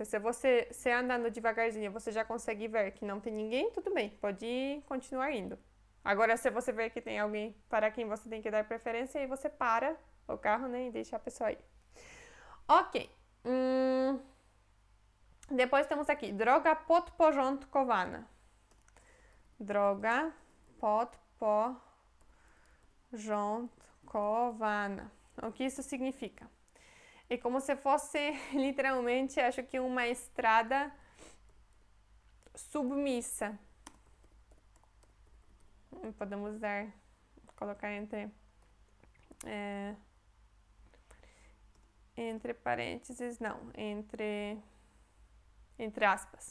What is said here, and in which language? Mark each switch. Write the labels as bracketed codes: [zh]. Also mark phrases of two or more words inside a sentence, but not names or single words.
[pt] Se andando devagarzinho, você já consegue ver que não tem ninguém, tudo bem, pode continuar indo. Agora, se você ver que tem alguém para quem você tem que dar preferência, aí você para o carro, né, e deixa a pessoa ir. Ok. Depois temos aqui, [pl] droga podporządkowana. Droga podporządkowana. [pt] O que isso significa? É como se fosse, literalmente, acho que uma estrada submissa. Podemos colocar entre parênteses, não, entre aspas.